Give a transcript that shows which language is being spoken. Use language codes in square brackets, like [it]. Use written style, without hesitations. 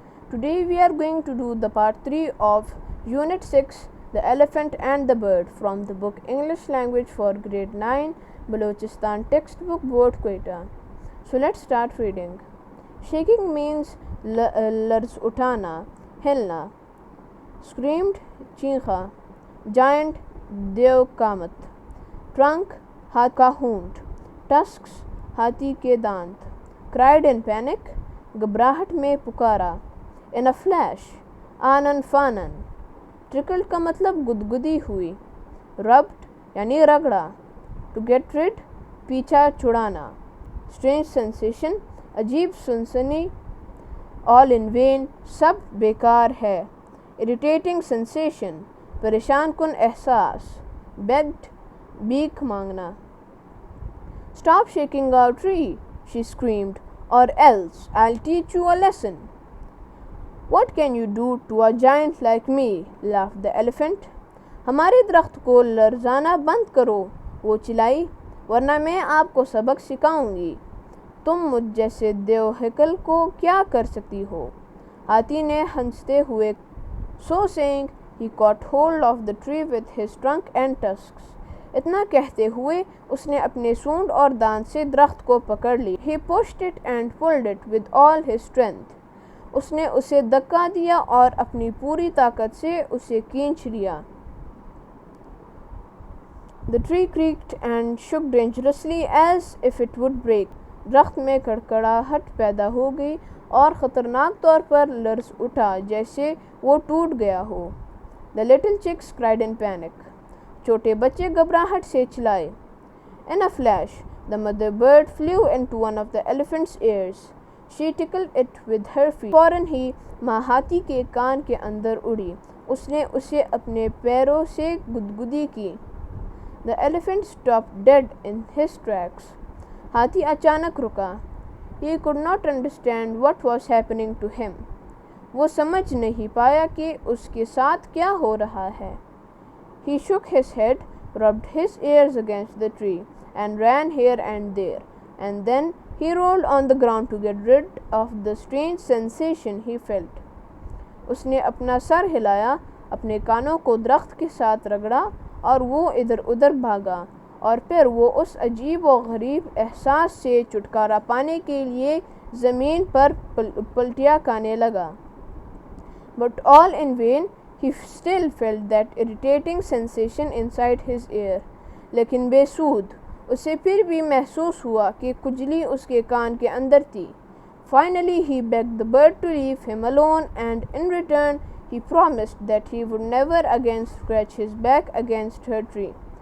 [en] Today we are going to do the part 3 of Unit 6, The Elephant and the Bird, from the book English Language for Grade 9, Balochistan Textbook Board Quetta. So let's start reading. Shaking means [ur] لرزانا, ہلنا. [en] Screamed, [ur] چیخا. [en] Giant, [ur] قامت. Trunk, ہاتھ کا ہونٹ. Tusks, ہاتھی کے دانت. [en] Cried in panic, [ur] گھبراہٹ میں پکارا. [en] In a flash, [ur] آنن فانن. Tickled کا مطلب گدگدی ہوئی. Rubbed یعنی رگڑا. [en] To get rid, [ur] پیچھا چھڑانا. [en] Strange sensation, [ur] عجیب سنسنی. [en] All in vain, [ur] سب بیکار ہے. [en] Irritating sensation, [ur] پریشان کن احساس. Begged, بھیک مانگنا. [en] Stop shaking our tree, she screamed, or else I'll teach you a lesson. What can you do to a giant like me? Laughed the elephant. [ur] ہمارے درخت کو لرزانا بند کرو, وہ چلائی, ورنہ میں آپ کو سبق سکھاؤں گی. تم مجھ جیسے دیوہکل کو کیا کر سکتی ہو؟ ہاتھی نے ہنستے ہوئے. [en] So saying, he caught hold of the tree with his trunk and tusks. [ur] اتنا کہتے ہوئے اس نے اپنے سونڈ اور دانت سے درخت کو پکڑ لی. [en] He pushed it and pulled it with all his strength. [ur] اس نے اسے دھکا دیا اور اپنی پوری طاقت سے اسے کھینچ لیا. [en] The tree creaked and shook dangerously as if it would break. [ur] درخت میں کڑکڑاہٹ پیدا ہو گئی اور خطرناک طور پر لرز اٹھا جیسے وہ ٹوٹ گیا ہو. [en] The little chicks cried in panic. [ur] چھوٹے بچے گھبراہٹ سے چلائے. [en] In a flash, the mother bird flew into one of the elephant's ears. She tickled it with her feet. [ur] فوراً ہی ماں ہاتھی کے کان کے اندر اڑی. اس نے اسے اپنے پیروں سے گدگدی کی. [en] The elephant stopped dead in his tracks. [ur] ہاتھی اچانک رکا. [en] He could not understand what was happening to him. [ur] وہ سمجھ نہیں پایا کہ اس کے ساتھ کیا ہو رہا ہے. [en] He shook his head, rubbed his ears against the tree, and ran here and there, and then he rolled on the ground to get rid of the strange sensation he felt. [ur] اس نے اپنا سر ہلایا, اپنے کانوں کو درخت کے ساتھ رگڑا اور وہ ادھر ادھر بھاگا, اور پھر وہ اس عجیب و غریب احساس سے چھٹکارا پانے کے لیے زمین پر پلٹیاں کھانے لگا. [en] But all in vain, he still felt that irritating sensation inside his ear. [ur] لیکن بے سود, اسے پھر بھی محسوس ہوا کہ کھجلی اس کے کان کے اندر تھی. [en] Finally he begged the bird to leave him alone, and in return he promised that he would never again scratch his back against her tree.